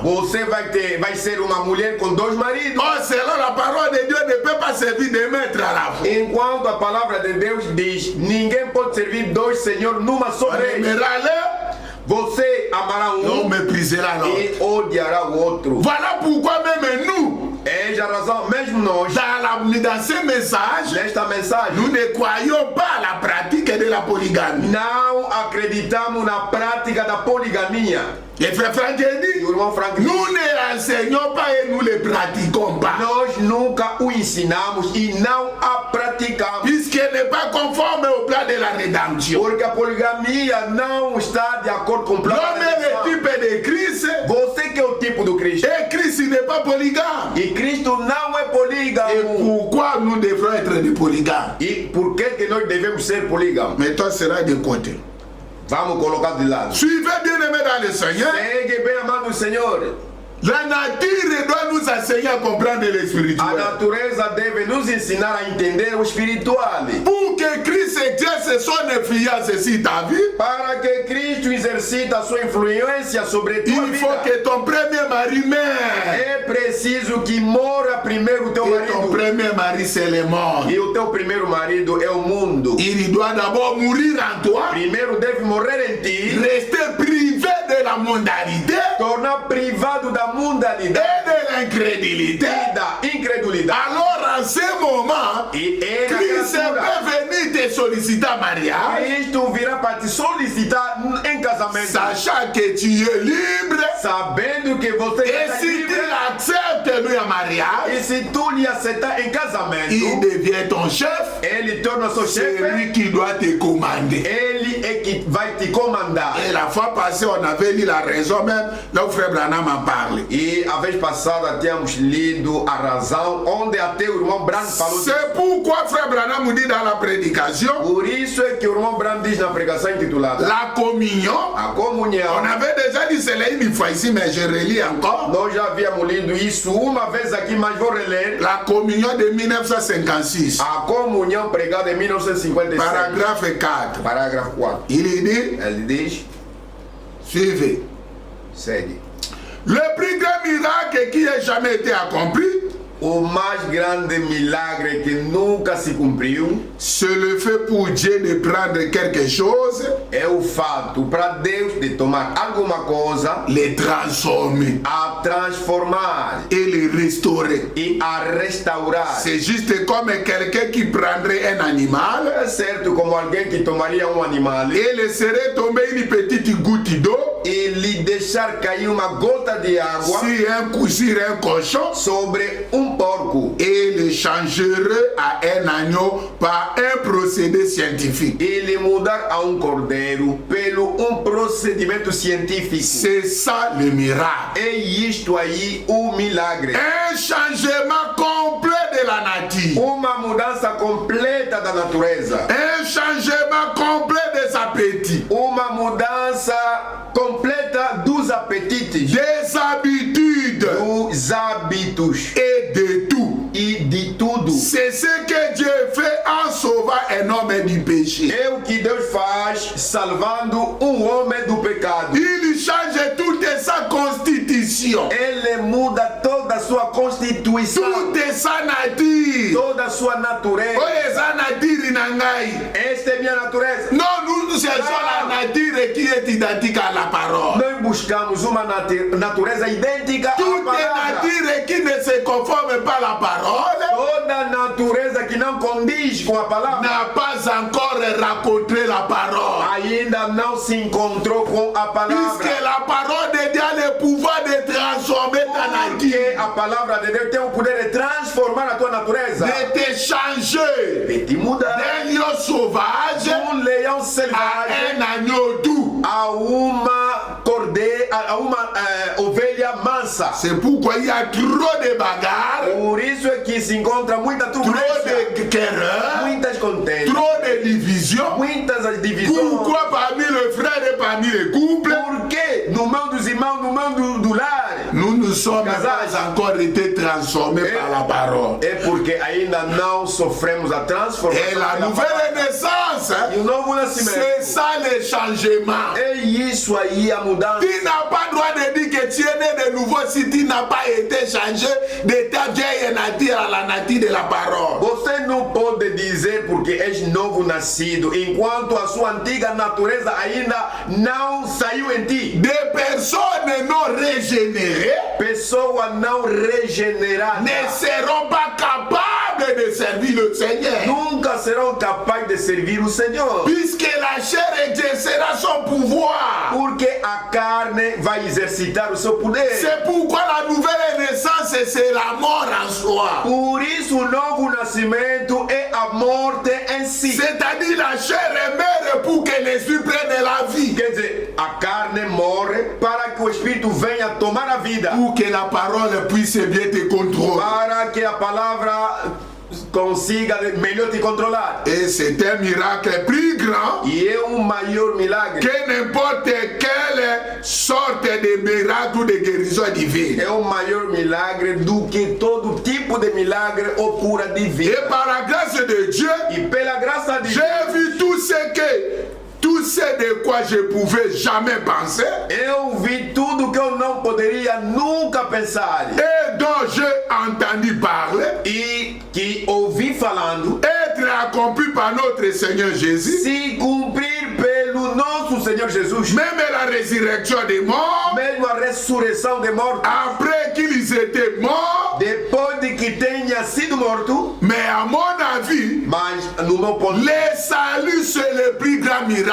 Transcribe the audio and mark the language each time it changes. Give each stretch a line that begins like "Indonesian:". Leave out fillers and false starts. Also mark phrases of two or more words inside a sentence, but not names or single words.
Portuguese: Você vai ser uma mulher com dois maridos.
French: Oh, selon la parole de Dieu, ne peut pas servir de maître à la fois.
Portuguese: Enquanto a palavra de Deus diz, ninguém pode servir dois senhores numa só vez. Você amará
French: on méprisera l'autre.
Portuguese: E odiará o outro.
French: Voilà pourquoi même nous,
Portuguese: Eis a razão, mesmo nós,
French: dans ce message,
Portuguese: nesta mensagem,
French: nous ne croyons pas à la pratique de la polygamie.
Portuguese: não acreditamos na prática da poligamia.
French: Et frère Franck dit, nous ne enseignons pas et nous ne le pratiquons pas.
Portuguese: Nós nunca o ensinamos e não a praticamos.
French: Puisqu'elle n'est pas conforme au plan de la rédemption.
Portuguese: Porque a poligamia não está de acordo com o plano da redenção.
French: L'homme est le type de Christ.
Portuguese: Você que é o tipo do Cristo.
French: Et Christ n'est pas polygame.
Portuguese: E Cristo não é polígamo.
French: Et pourquoi nous devrons être des polygames?
Portuguese: E por que nós devemos ser polígamos?
French: Mais toi seras de côté.
Portuguese: Vamos colocar de lado.
French: Suivez bien aimé dans le Seigneur.
Portuguese: Segue bem amado Senhor.
French: La nature doit nous enseigner à comprendre le spirituel.
Portuguese: A natureza deve nos ensinar a entender o espiritual.
French: Pour que Christ exerce son influence sur ta vie,
Portuguese: para que Cristo exercita a sua influência sobre tua vida,
French: il faut que ton premier mari meure.
Portuguese: É preciso que mora primeiro o teu marido.
French: Ton premier mari c'est le monde.
Portuguese: E o teu primeiro marido é o mundo.
French: Il doit d'abord mourir en toi.
Portuguese: Primeiro deve morrer em ti.
French: Rester privé de la mondanité.
Portuguese: Tornar privado da mundanidade.
French: Et de l'incrédulité.
Portuguese: E da incredulidade.
French: Alors en ce moment, Christ peut venir te solliciter en mariage.
Portuguese: Cristo virá para te solicitar em casamento.
French: Sachant que tu es libre.
Portuguese: Sabendo que você
French: et si tu l'acceptes lui en mariage.
Portuguese: E se tu lhe aceitar em casamento,
French: il devient ton chef.
Portuguese: Ele torna seu chefe.
French: C'est lui qui doit te commander.
Portuguese: Ele é que vai te comandar.
French: Et la fois passée, on avait lu la raison même, là où frère Branham en parle.
Portuguese: E a vez passada tínhamos lido a razão onde até o irmão Branham falou.
French: C'est pourquoi frère Branham dit dans la prédication.
Portuguese: Por isso é que o irmão Branham diz na pregação intitulada
French: la communion.
Portuguese: A comunhão.
French: On avait déjà dit cela une fois ici, mais je relis encore.
Portuguese: Nós já havíamos lido isso uma vez aqui, mas vou reler.
French: La communion de 1956.
Portuguese: A comunhão pregada em 1956.
French: Paragraphe 4.
Portuguese: Parágrafo 4. Ele diz.
French: Suivez.
Portuguese: Segue.
French: Le plus grand miracle qui ait jamais été accompli.
Portuguese: O mais grande milagre que nunca se cumpriu,
French: c'est le fait pour Dieu de prendre quelque chose,
Portuguese: é o fato para Deus de tomar alguma coisa,
French: le transformer,
Portuguese: a transformar
French: et le restaurer,
Portuguese: e a restaurar.
French: C'est juste comme quelqu'un qui prendrait un animal,
Portuguese: é certo como alguém que tomaria um animal
French: et laisserait tomber une petite goutte d'eau,
Portuguese: e lhe deixar cair uma gota de água
French: sur un cochon,
Portuguese: sobre porco,
French: et le changerait à un agneau par un procédé scientifique.
Portuguese: Ele mudar a cordeiro pelo procedimento científico.
French: C'est ça le miracle.
Portuguese: É isto aí o milagre.
French: Un changement complet de la nature.
Portuguese: Uma mudança completa da natureza.
French: Un changement complet des appétits.
Portuguese: Uma mudança completa dos apetites.
French: Des habitudes.
Portuguese: Dos hábitos.
French: Et de tout.
Portuguese: E de tudo.
French: C'est ce que Dieu fait en sauvant un homme du péché.
Portuguese: É o que Deus faz salvando homem do pecado.
French: Il change toute sa constitution.
Portuguese: Ele muda toda a sua constituição.
French: Toute sa nature.
Portuguese: Toda a sua natureza.
French: Oye, sa nature nangai.
Portuguese: Esta é minha natureza.
French: Non, nous cherchons la nature qui est identique à la parole.
Portuguese: Nós buscamos uma natureza idêntica à palavra.
French: Nature qui ne se conforme pas à la parole.
Portuguese: Toda natureza que não condiz com a palavra
French: n'a pas encore rencontré la parole.
Portuguese: Ainda não se encontrou com a palavra.
French: Puisque la parole de Dieu a le pouvoir de transformer ta nature.
Portuguese: A palavra de Deus tem o poder de transformar a tua natureza.
French: De te changer.
Portuguese: De te mudar.
French: D'un lion sauvage.
Portuguese: Leão selvagem.
French: À un agneau doux.
Portuguese: A uma cordeira, uma ovelha mansa.
French: C'est pourquoi il y a trop de bagarres,
Portuguese: Por isso é que se encontra muita
French: trop
Portuguese: turbulência,
French: de querelles,
Portuguese: muitas contendas,
French: trop de divisions.
Portuguese: muitas as divisões.
French: Pourquoi parmi les frères et parmi les couples,
Portuguese: Porque no meio dos irmãos, no meio do lar,
French: nous ne sommes pas encore été transformés par la parole.
Portuguese: é porque ainda não sofremos a transformação.
French: Et la
Portuguese: pela
French: nouvelle
Portuguese: palavra.
French: naissance,
Portuguese: E o novo
French: c'est
Portuguese: nascimento.
French: ça le changement.
Portuguese: É isso aí a mudança.
French: Tu n'as pas droit de dire que tu es né de nouveau si tu n'as pas été changé de ta vieille nature à la nature de la parole.
Portuguese: Você não pode dizer porque és novo nascido, enquanto a sua antiga natureza ainda não saiu em ti.
French: Des personnes non régénérées
Portuguese: Pessoa não regenerada
French: ne seront pas capables de servir le Seigneur.
Portuguese: nunca serão capazes de servir o Senhor.
French: Puisque la chair exercera son pouvoir.
Portuguese: Porque a carne vai exercitar o seu poder.
French: C'est pourquoi la nouvelle naissance, c'est la mort en soi.
Portuguese: Por isso o novo nascimento é a morte em si.
French: C'est-à-dire la chair meurt pour que l'esprit prenne la vie.
Portuguese: Quer dizer, a carne morre para que o Espírito venha tomar a vida.
French: Pour que la parole puisse bien te contrôler.
Portuguese: Para que a palavra consiga melhor te controlar.
French: Et c'est un miracle plus grand
Portuguese: E é maior milagre.
French: que n'importe quelle sorte de miracle ou de guérison divine.
Portuguese: É maior milagre do que todo tipo de milagre ou cura divina.
French: Et par la grâce de Dieu,
Portuguese: E pela graça de Deus,
French: j'ai vu tout ce de quoi je pouvais jamais penser
Portuguese: eu vi tudo que eu não poderia nunca pensar.
French: et dont j'ai entendu parler,
Portuguese: E que ouvi falando,
French: être accompli par notre Seigneur Jésus,
Portuguese: se cumprir pelo nosso Senhor Jesus.
French: même la résurrection des morts,
Portuguese: Mesmo a ressurreição de mortos,
French: après qu'ils étaient morts,
Portuguese: depois de que tenha sido morto,
French: mais à mon avis,
Portuguese: mas no meu ponto,
French: le salut c'est le plus grand miracle.